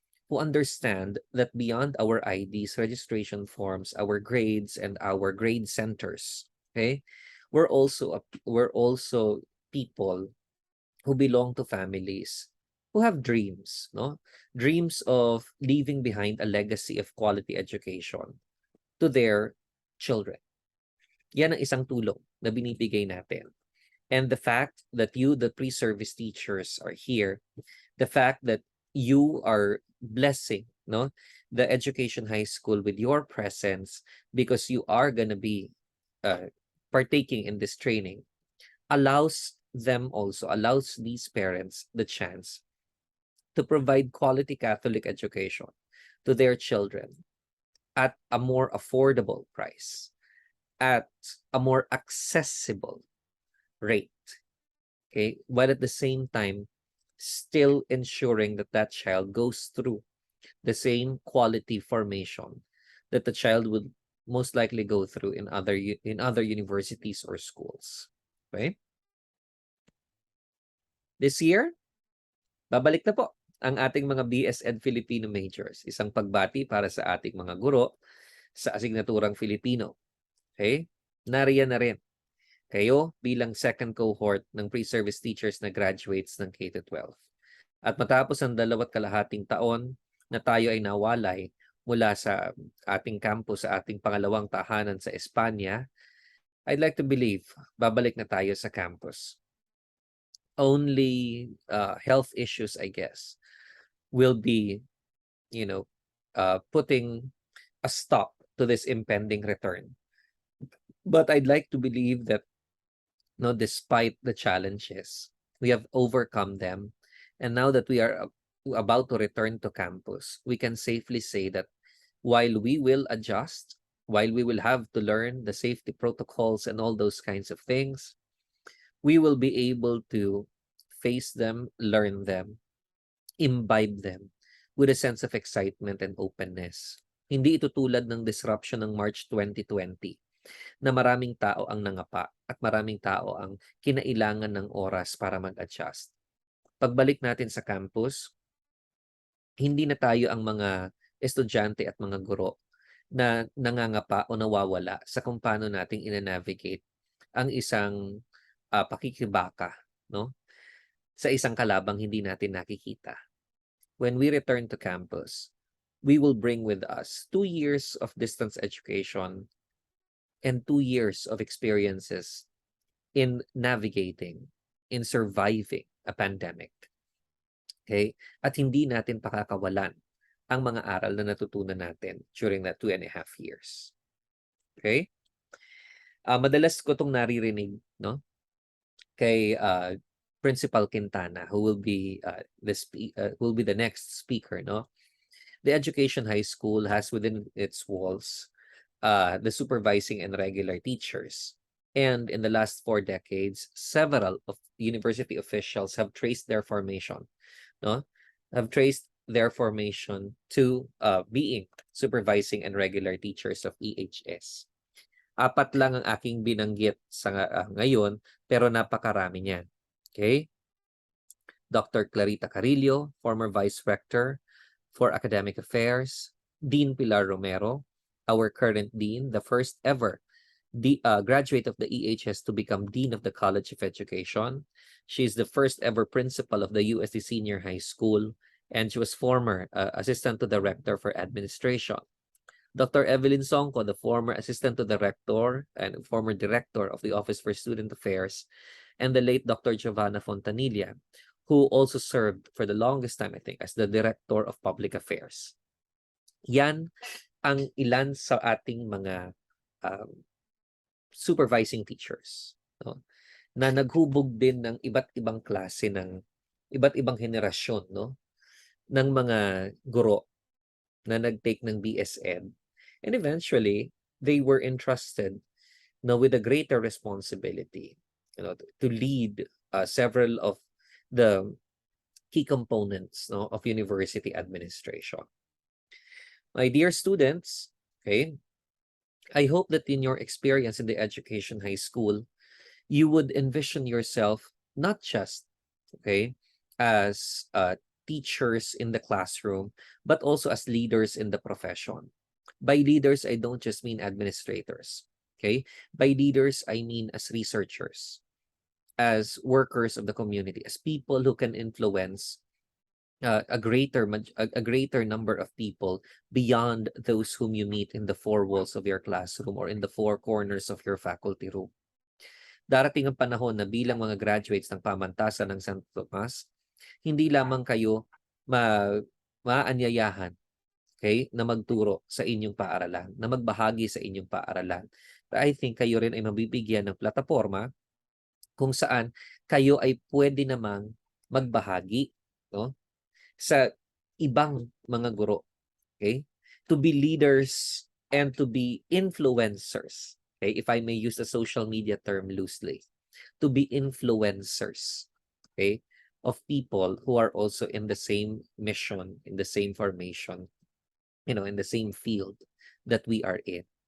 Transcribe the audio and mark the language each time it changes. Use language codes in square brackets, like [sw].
[en] who understand that beyond our IDs, registration forms, our grades, and our grade centers, okay, we're also people who belong to families who have dreams, no? Dreams of leaving behind a legacy of quality education to their children. [tl] Yan ang isang tulong na binibigay natin. [en] And the fact that you, the pre-service teachers, are here, the fact that you are blessing, no, the Education High School with your presence because you are gonna be partaking in this training, allows these parents the chance to provide quality Catholic education to their children at a more affordable price, at a more accessible rate, okay, while at the same time still ensuring that that child goes through the same quality formation that the child would most likely go through in other universities or schools. Okay? This year, [tl] babalik na po ang ating mga BS Ed Filipino majors. Isang pagbati para sa ating mga guro sa asignaturang Filipino. Okay? Nariyan na rin kayo bilang second cohort ng pre-service teachers na graduates ng K-12. At matapos ang 2.5 taon na tayo ay nawalay mula sa ating campus, sa ating pangalawang tahanan sa Espanya, [en] I'd like to believe [tl] babalik na tayo sa campus. [en] Only health issues, I guess, will be, putting a stop to this impending return. But I'd like to believe that, despite the challenges, we have overcome them. And now that we are about to return to campus, we can safely say that while we will adjust, while we will have to learn the safety protocols and all those kinds of things, we will be able to face them, learn them, imbibe them with a sense of excitement and openness. [tl] Hindi ito tulad ng disruption ng March 2020 na maraming tao ang nangapa at maraming tao ang kinailangan ng oras para mag-adjust. Pagbalik natin sa campus, hindi na tayo ang mga estudyante at mga guro na nangangapa o nawawala sa kung paano nating ina-navigate ang isang pakikibaka, no? Sa isang kalabang hindi natin nakikita. [en] When we return to campus, we will bring with us 2 years of distance education and 2 years of experiences in navigating, in surviving a pandemic. [tl] Okay? At hindi natin pakakawalan ang mga aral na natutunan natin [en] during that 2.5 years. [tl] Okay? Madalas ko itong naririnig, no? [en] Kay Principal Quintana, who will be the next speaker, no? The Education High School has within its walls the supervising and regular teachers. And in the last 4 decades, several of university officials have traced their formation, no? Have traced their formation to being supervising and regular teachers of EHS. [tl] 4 lang ang aking binanggit sa ngayon, pero napakarami niyan. [en] Okay? Dr. Clarita Carillo, former Vice Rector for Academic Affairs, Dean Pilar Romero, our current Dean, the first ever graduate of the EHS to become Dean of the College of Education. She is the first ever principal of the USD Senior High School, and she was former Assistant to the Rector for Administration. Dr. Evelyn Songco, the former Assistant to the Rector and former Director of the Office for Student Affairs, and the late Dr. Giovanna Fontanilla, who also served for the longest time, I think, as the Director of Public Affairs. [tl] Yan ang ilan sa ating mga supervising teachers, no? Na naghubog din ng iba't ibang klase ng iba't ibang henerasyon, no? Ng mga guro na nag-take ng BS Ed. [en] And eventually, they were entrusted, with a greater responsibility, to lead several of the key components, of university administration. My dear students, okay, I hope that in your experience in the Education High School, you would envision yourself not just, okay, as teachers in the classroom, but also as leaders in the profession. By leaders, I don't just mean administrators. Okay? By leaders, I mean as researchers, as workers of the community, as people who can influence a greater number of people beyond those whom you meet in the four walls of your classroom or in the four corners of your faculty room. [tl] Darating ang panahon na bilang mga graduates ng pamantasan ng Santo Tomas, hindi lamang kayo maanyayahan, okay, na magturo sa inyong paaralan, na magbahagi sa inyong paaralan. [en] But I think [tl] kayo rin ay mabibigyan ng plataforma kung saan kayo ay pwede namang magbahagi, no, sa ibang mga guro, okay? [en] To be leaders and to be influencers, okay? If I may use the social media term loosely, to be influencers, okay, of people who are also in the same mission, in the same formation, in the same field that we are in.